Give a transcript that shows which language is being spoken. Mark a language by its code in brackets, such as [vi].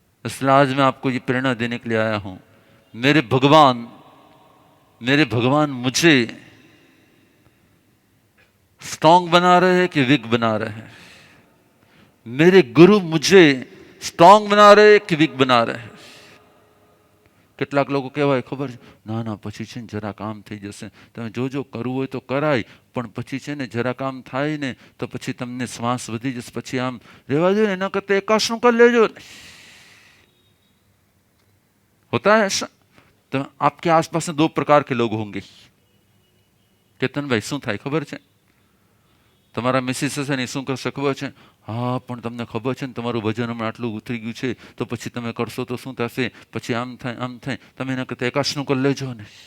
[hi] इसलिए आज मैं आपको ये प्रेरणा देने के लिए आया हूं। मेरे भगवान मुझे स्ट्रांग बना रहे हैं कि वीक बना रहे हैं? मेरे गुरु मुझे स्ट्रांग बना रहे हैं कि वीक बना रहे हैं? [gu] કેટલાક લોકો કહેવાય ખબર છે, ના ના પછી છે ને જરા કામ થઈ જશે, તમે જો કરવું હોય તો કરાય, પણ પછી છે ને જરા કામ થાય ને તો પછી તમને શ્વાસ વધી જશે, પછી આમ રહેવા દો, એના કરતા એકાસનું કરી લેજો। [hi] होता है ऐसा? तो आपके आसपास में दो प्रकार के लोग होंगे। [gu] केतन भाई શું થાય ખબર છે? તમારા મિસિસ હશે ને શું કરશે ખબર છે? હા પણ તમને ખબર છે ને તમારું વજન હમણાં આટલું ઉતરી ગયું છે, તો પછી તમે કરશો તો શું થશે, પછી આમ થાય આમ થાય, તમે એના કરતા એકાસનું કરી લેજો ને।